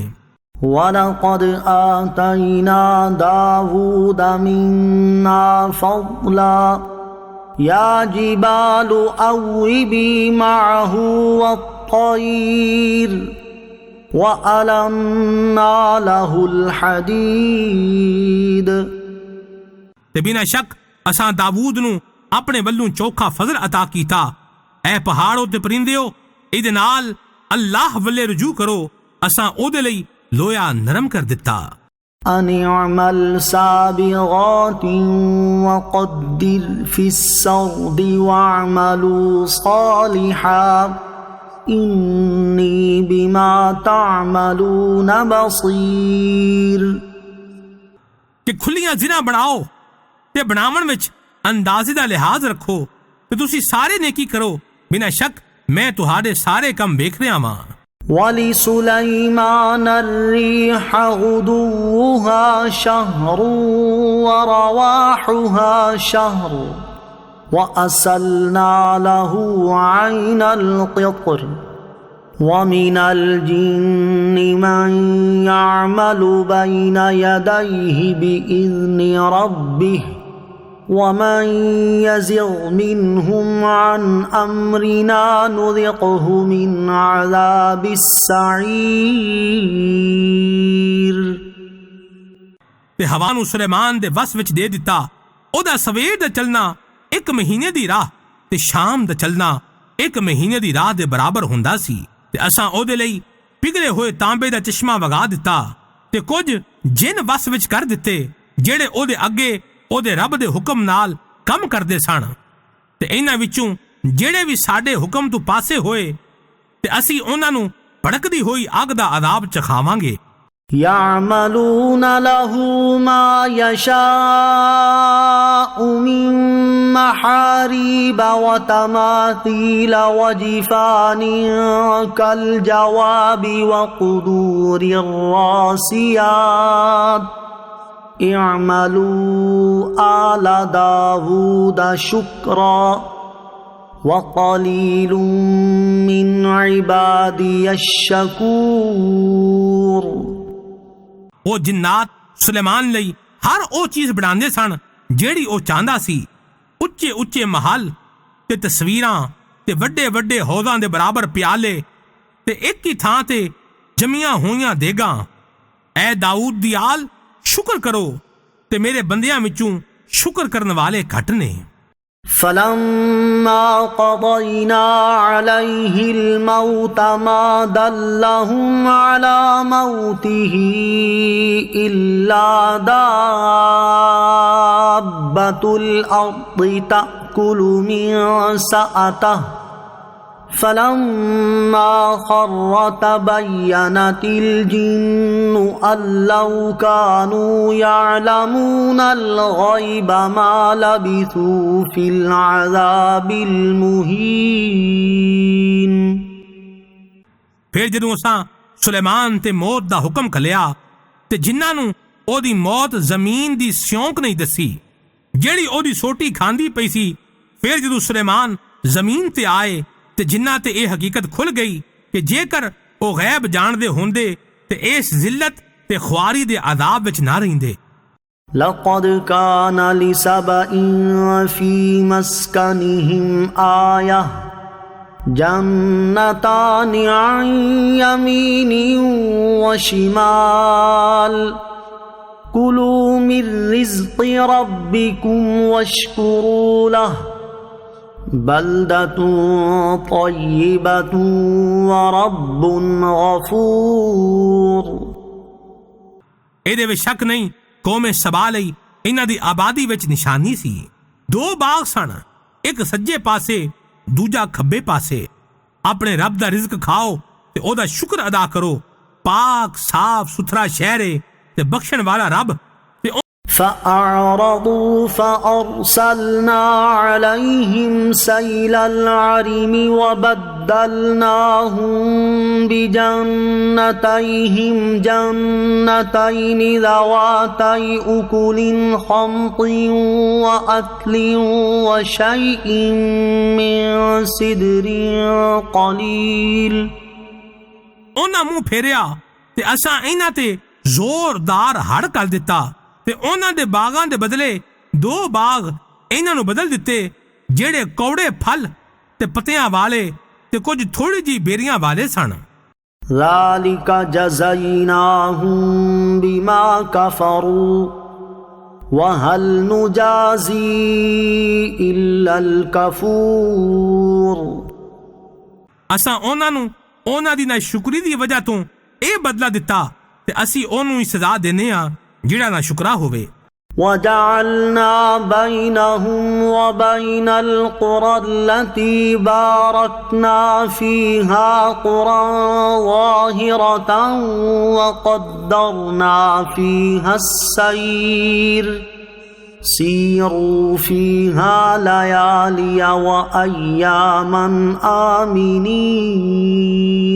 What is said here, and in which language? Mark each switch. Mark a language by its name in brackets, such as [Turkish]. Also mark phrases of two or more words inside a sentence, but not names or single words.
[Arabic] ولقد آتينا داوود منا فضلا يا جبال أوبي معه والطير وألنا له الحديد. [Punjabi] ਤੇ ਬਿਨਾ ਸ਼ੱਕ ਅਸਾਂ ਦਾਊਦ ਨੂੰ ਆਪਣੇ ਵੱਲੋਂ ਚੋਖਾ ਫਜ਼ਲ ਅਤਾ ਕੀਤਾ। ਐ ਪਹਾੜੋ ਤੇ ਪਰਿੰਦਿਓ, ਇਹਦੇ ਨਾਲ ਅੱਲਾਹ ਵੱਲੇ ਰਜੂ ਕਰੋ, ਅਸਾਂ ਉਹਦੇ ਲਈ ਲੋਇਆ ਨਰਮ ਕਰ ਦਿੱਤਾ। [Arabic] أن اعمل سابغات وقدر في السرد واعملوا صالحا إني بما تعملون بصير। [Punjabi] ਕਿ ਖੁੱਲੀਆਂ ਜ਼ਿਨਾ ਬਣਾਓ ਤੇ ਬਣਾਉਣ ਵਿੱਚ ਅੰਦਾਜ਼ੇ ਦਾ ਲਿਹਾਜ਼ ਰੱਖੋ ਤੇ ਤੁਸੀਂ ਸਾਰੇ ਨੇਕੀ ਕਰੋ, ਬਿਨਾਂ ਸ਼ੱਕ ਮੈਂ ਤੁਹਾਡੇ ਸਾਰੇ ਕੰਮ ਵੇਖ ਰਿਹਾ ਹਾਂ। [Arabic] ولسليمان الريح غدوها شهر ورواحها شهر وأسلنا له عين القطر ومن الجن من يعمل بين يديه بإذن ربه ومن يزغ منهم عن أمرنا نذقه من عذاب السعير۔ [Punjabi] ਤੇ ਹਵਾ ਨੂੰ ਸੁਲੇਮਾਨ ਦੇ ਵਸ ਵਿੱਚ ਦੇ ਦਿੱਤਾ। ਉਹਦਾ ਸਵੇਰ ਦਾ ਚੱਲਣਾ 1 ਮਹੀਨੇ ਦੀ ਰਾਹ ਤੇ ਸ਼ਾਮ ਦਾ ਚੱਲਣਾ 1 ਮਹੀਨੇ ਦੀ ਰਾਹ ਦੇ ਬਰਾਬਰ ਹੁੰਦਾ ਸੀ। ਤੇ ਅਸਾਂ ਉਹਦੇ ਲਈ ਪਿਘਲੇ ਹੋਏ ਤਾਂਬੇ ਦਾ ਚਸ਼ਮਾ ਵਗਾ ਦਿੱਤਾ ਤੇ ਕੁਝ ਜਿੰਨ ਵਸ ਵਿੱਚ ਕਰ ਦਿੱਤੇ, ਜਿਹੜੇ ਉਹਦੇ ਅੱਗੇ ਉਹਦੇ ਰੱਬ ਦੇ ਹੁਕਮ ਨਾਲ ਕੰਮ ਕਰਦੇ ਸਨ। ਤੇ ਇਹਨਾਂ ਵਿੱਚੋਂ ਜਿਹੜੇ ਵੀ ਸਾਡੇ ਹੁਕਮ ਤੋਂ ਪਾਸੇ ਹੋਏ ਤੇ ਅਸੀਂ ਉਹਨਾਂ ਨੂੰ ਭੜਕਦੀ ਹੋਈ ਅੱਗ ਦਾ ਅਜ਼ਾਬ ਚਖਾਵਾਂਗੇ। [Arabic] يعملون له ما يشاء من محاريب وتماثيل وجفان كالجواب وقدور الراسيات اعملوا آل داود شكرا وقليل من عبادي الشكور۔ [Punjabi] ਉਹ ਜਿੰਨਾਤ ਸੁਲੇਮਾਨ ਲਈ ਹਰ ਉਹ ਚੀਜ਼ ਬਣਾਉਂਦੇ ਸਨ ਜਿਹੜੀ ਉਹ ਚਾਹੁੰਦਾ ਸੀ। ਉੱਚੇ ਉੱਚੇ ਮਹਲ ਤੇ ਤਸਵੀਰਾਂ ਤੇ ਵੱਡੇ ਵੱਡੇ ਹੌਜ਼ਾਂ ਦੇ ਬਰਾਬਰ ਪਿਆਲੇ ਤੇ ਇੱਕ ਹੀ ਥਾਂ ਤੇ ਜਮੀਆਂ ਹੋਈਆਂ ਦੇਗਾਂ। ਐ ਦਾਊਦ ਦੀ ਆਲ, ਸ਼ੁਕਰ ਕਰੋ ਤੇ ਮੇਰੇ ਬੰਦਿਆਂ ਵਿੱਚੋਂ ਸ਼ੁਕਰ ਕਰਨ ਵਾਲੇ ਘੱਟ ਨੇ। [Arabic] فلما قضينا عليه الموت ما دلهم على موته إلا دابة الأرض تأكل من سأته فلما خر تبينت الجن أن لو كانوا يعلمون الغيب ما لبثوا في العذاب المهين۔ [Punjabi] ਫਿਰ ਜਦੋਂ ਅਸਾਂ ਸੁਲੇਮਾਨ ਤੇ ਮੌਤ ਦਾ ਹੁਕਮ ਘੱਲਿਆ ਤੇ ਜਿਨ੍ਹਾਂ ਨੂੰ ਉਹਦੀ ਮੌਤ ਜ਼ਮੀਨ ਦੀ ਸਿਉਂਕ ਨਹੀਂ ਦੱਸੀ ਜਿਹੜੀ ਉਹਦੀ ਸੋਟੀ ਖਾਂਦੀ ਪਈ ਸੀ, ਫਿਰ ਜਦੋਂ ਸੁਲੇਮਾਨ ਜ਼ਮੀਨ ਤੇ ਆਏ ਤੇ ਜਿਨ੍ਹਾਂ ਤੇ ਇਹ ਹਕੀਕਤ ਖੁੱਲ ਗਈ ਕਿ ਜੇਕਰ ਉਹ ਗੈਬ ਜਾਣਦੇ ਹੁੰਦੇ ਤੇ ਇਸ ਜ਼ਿਲਤ ਤੇ ਖੁਆਰੀ ਦੇ ਅਜ਼ਾਬ ਵਿੱਚ ਨਾ ਰਹਿੰਦੇ। [Arabic] لقد كان لسبإ في مسكنهم آية جنتان عن يمين وشمال كلوا من رزق ربكم واشكروا له بلدة طيبة ورب غفور۔ [Punjabi] ਇਹਦੇ ਵਿੱਚ ਸ਼ੱਕ ਨਹੀਂ, ਕੌਮੇ ਸਬਾ ਲਈ ਇਹਨਾਂ ਦੀ ਆਬਾਦੀ ਵਿੱਚ ਨਿਸ਼ਾਨੀ ਸੀ। 2 ਬਾਗ ਸਨ, ਇੱਕ ਸੱਜੇ ਪਾਸੇ ਦੂਜਾ ਖੱਬੇ ਪਾਸੇ। ਆਪਣੇ ਰੱਬ ਦਾ ਰਿਜ਼ਕ ਖਾਓ ਤੇ ਉਹਦਾ ਸ਼ੁਕਰ ਅਦਾ ਕਰੋ। ਪਾਕ ਸਾਫ ਸੁਥਰਾ ਸ਼ਹਿਰ ਹੈ ਤੇ ਬਖਸ਼ਣ ਵਾਲਾ ਰੱਬ। [Arabic] فأعرضوا فأرسلنا عليهم سيل العرم وبدلناهم بجنتيهم جنتين ذواتي أكل خمط وأكل وشيء من سدر قليل۔ [Punjabi] ਉਹਨਾਂ ਮੂੰਹ ਫੇਰਿਆ ਤੇ ਅਸਾਂ ਇਹਨਾਂ ਤੇ ਜ਼ੋਰਦਾਰ ਹੜ੍ਹ ਕਰ ਦਿੱਤਾ ਤੇ ਉਹਨਾਂ ਦੇ ਬਾਗਾਂ ਦੇ ਬਦਲੇ 2 ਬਾਗ ਇਹਨਾਂ ਨੂੰ ਬਦਲ ਦਿੱਤੇ, ਜਿਹੜੇ ਕੌੜੇ ਫਲ ਤੇ ਪੱਤਿਆਂ ਵਾਲੇ ਤੇ ਕੁਝ ਥੋੜੀ ਜੀ ਬੇਰੀਆਂ ਵਾਲੇ ਸਨ। [Arabic] ذلك جزيناهم بما كفروا وهل نجازي إلا الكفور. [Punjabi] असां ਉਹਨਾਂ ਦੀ नाशुक्री ਦੀ वजह ਤੋਂ ਇਹ बदला ਦਿੱਤਾ ਤੇ ਅਸੀਂ ਉਹਨੂੰ ਹੀ ਸਜ਼ਾ ਦੇਨੇ ਆ ਜਿਹੜਾ ਨਾ ਸ਼ੁਕਰਾ ਹੋਵੇ। [Arabic] وجعلنا بينهم وبين القرى التي باركنا فيها قرى ظاهرة وقدرنا فيها السير سيروا فيها ليالي وأياما آمنين।